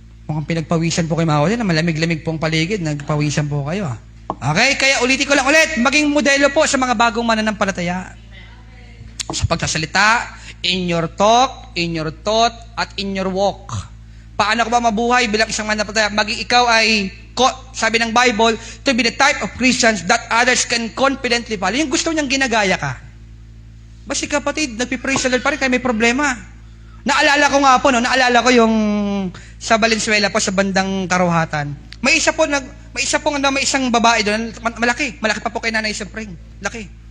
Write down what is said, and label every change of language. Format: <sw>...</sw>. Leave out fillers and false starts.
<tl>Mukhang pinagpawisan po kayo mga kapatid, na malamig-lamig pong paligid, nagpawisan po kayo. Okay, kaya ulitin ko lang ulit, maging modelo po sa mga bagong mananampalataya. Sa pagsasalita,</tl> <en>in your talk, in your thought, at in your walk.</en> <tl>Paano ka ba mabuhay bilang isang mananampalataya? Maging ikaw ay, sabi ng Bible,</tl> <en>to be the type of Christians that others can confidently follow.</en> <tl>Yung gusto niyang ginagaya ka. Basi kapatid, nagpipraise the Lord pa rin, kaya may problema. Naalala ko nga po, naalala ko yung sa Valenzuela po, sa bandang Karuhatan. May isang babae doon, malaki pa po kay Nanay Spring. Laki.</tl>